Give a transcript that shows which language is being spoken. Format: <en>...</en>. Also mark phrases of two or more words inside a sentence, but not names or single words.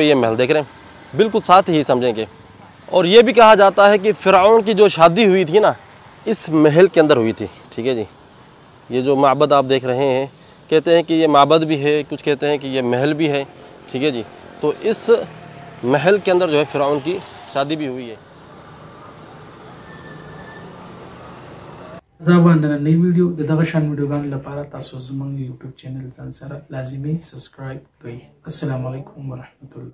<hi>ये महल देख रहे हैं, बिल्कुल साथ ही समझेंगे। और ये भी कहा जाता है कि फ़िरऔन की जो शादी हुई थी ना इस महल के अंदर हुई थी। ठीक है जी, ये जो माबद आप देख रहे हैं कहते हैं कि ये माबद भी है, कुछ कहते हैं कि ये महल भी है। ठीक है जी, तो इस महल के अंदर जो है फ़िरऔन की शादी भी हुई है।</hi> <ps>دا باندې نئی ویډیو دغه شان ویډیوګانو لپاره تاسو زموږ یوټیوب چینل ځان سره لازمي سبسکرایب کړئ.</ps> <ar>السلام علیکم ورحمت الله.</ar>